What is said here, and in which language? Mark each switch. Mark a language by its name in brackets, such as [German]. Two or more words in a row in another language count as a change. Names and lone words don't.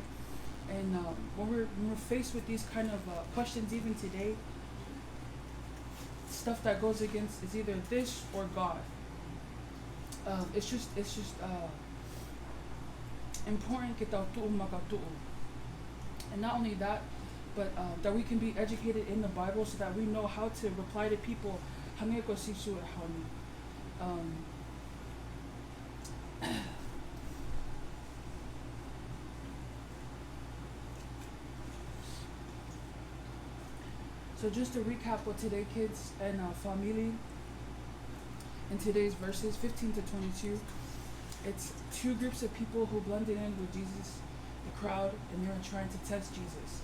[English] And when we're faced with these kind of questions, even today, stuff that goes against is either this or God. It's just important. And not only that, but that we can be educated in the Bible so that we know how to reply to people, [Tongan] hange ko sisu e honi. [English] So just to recap what today, kids and family, in today's verses 15 to 22, it's two groups of people who blended in with Jesus, the crowd, and they were trying to test Jesus.